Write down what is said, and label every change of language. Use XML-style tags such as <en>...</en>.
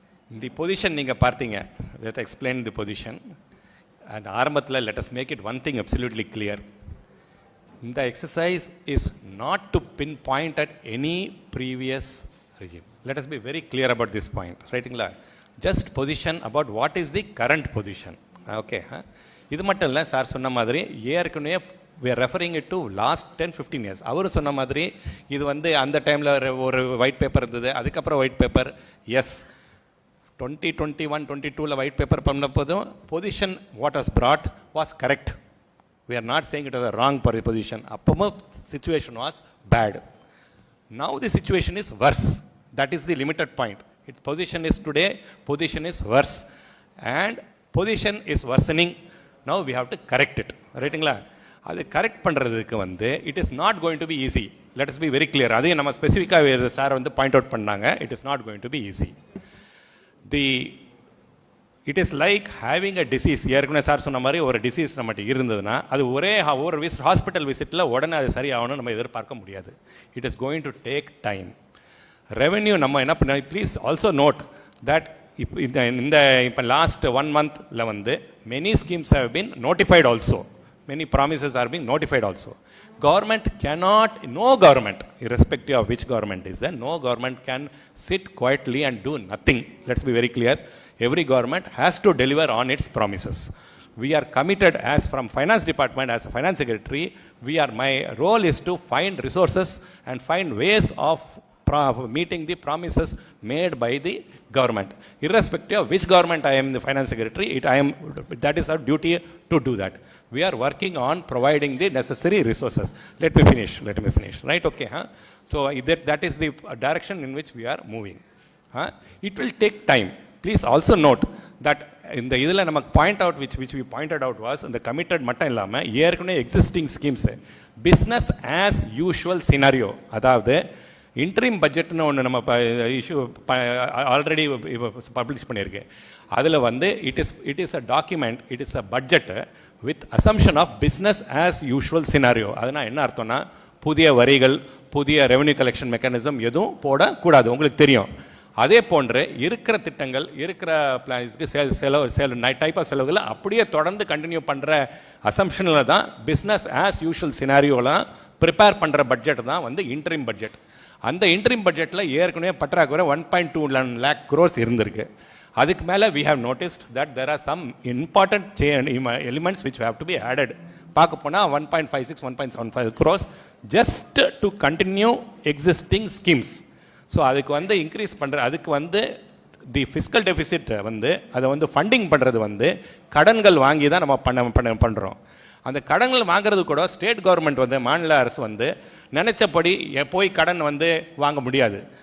<en>the position</en> <ta>நீங்கள் பார்த்தீங்க,</ta> <en>Let explain the position. And ஆரம்பத்தில் let us make it one thing absolutely clear. இந்த exercise is not to pin point at any previous regime. Let us be very clear about this point, ரைட்டுங்களா? Just position about what is the current position.</en> <ta>Okay, இது மட்டும் இல்லை, sir சொன்ன மாதிரி ஏற்கனவே</ta> <en>we are referring it to last 10-15 years.</en> <ta>அவர் சொன்ன மாதிரி இது வந்து அந்த டைமில் ஒரு ஒயிட் பேப்பர் இருந்தது, அதுக்கப்புறம் white paper.</ta> <en>Yes, 2021-22 white paper பண்ண போதும் position what was brought was correct. We are not saying it was a wrong position. அப்பவும் situation was bad. Now the situation is worse. That is the limited point. Its position is today, position is worse. And position is worsening. Now we have to correct it. ரைட்டுங்களா?</en> <ta>அது correct பண்ணுறதுக்கு வந்து</ta> <en>it is not going to be easy. Let us be very clear.</en> <ta>அதையும் நம்ம ஸ்பெசிஃபிக்காக sir வந்து point out பண்ணாங்க.</ta> <en>It is not going to be easy. It is like having a disease.</en> <ta>ஏற்கனவே சார் சொன்ன மாதிரி ஒரு டிசீஸ் நம்மகிட்ட இருந்ததுன்னா அது ஒரு ஹாஸ்பிட்டல் விசிட்டில் உடனே அது சரியாகணும் நம்ம எதிர்பார்க்க முடியாது.</ta> <en>It is going to take time.</en> <ta>Revenue நம்ம என்ன பண்ண,</ta> <en>Please also note that இப்போ last 1 monthல வந்து many schemes have been notified also. Many promises are being notified also. Government cannot, no government, irrespective of which government is there, no government can sit quietly and do nothing. Let's be very clear. Every government has to deliver on its promises. We are committed as from finance department, as a finance secretary, my role is to find resources and find ways of meeting the promises made by the government. Irrespective of which government I am the finance secretary, that is our duty to do that. We are working on providing the necessary resources. Let me finish. Right, okay. So that is the direction in which we are moving. It will take time. Please also note that</en> <ta>இந்த இதில் நமக்கு</ta> <en>point out which we pointed out was இந்த committed மட்டும் இல்லாமல் ஏற்கனவே existing schemes business as usual scenario,</en> <ta>அதாவது interim பட்ஜெட்னு ஒன்று நம்ம இஷ்யூ ஆல்ரெடி பப்ளிஷ் பண்ணியிருக்கு. அதில் வந்து</ta> <en>It is a document, it is a budget with assumption of business as usual scenario.</en> <ta>அதனால் என்ன அர்த்தம்னா புதிய வரிகள், புதிய ரெவென்யூ கலெக்ஷன் மெக்கானிசம் எதுவும் போடக்கூடாது. உங்களுக்கு தெரியும். அதே போன்று இருக்கிற திட்டங்கள், இருக்கிற செலவு டைப் ஆஃப் செலவுகளை அப்படியே தொடர்ந்து கண்டினியூ பண்ணுற அசம்ஷனில் தான் பிஸ்னஸ் ஆஸ் யூஷுவல் சினாரியோலாம் ப்ரிப்பேர் பண்ணுற பட்ஜெட் தான் வந்து இன்ட்ரீம் பட்ஜெட். அந்த இன்ட்ரீம் பட்ஜெட்டில் ஏற்கனவே பற்றாக்குறை 1.2 lakh crores இருந்திருக்கு.</ta> <en>அதுக்கு மேலே we have noticed that there are some important elements which have to be added.</en> <ta>பார்க்க போனால்</ta> <en>1.56, 1.75 crores just to continue existing schemes.</en> <ta>So அதுக்கு வந்து இன்க்ரீஸ் பண்ணுற, அதுக்கு வந்து தி ஃபிஸ்கல் டெஃபிசிட் வந்து அதை வந்து ஃபண்டிங் பண்ணுறது வந்து கடன்கள் வாங்கி தான் நம்ம பண்ணுறோம். அந்த கடன்கள் வாங்குறது கூட ஸ்டேட் கவர்மெண்ட் வந்து, மாநில அரசு வந்து நினைச்சபடி போய் கடன் வந்து வாங்க முடியாது.</ta>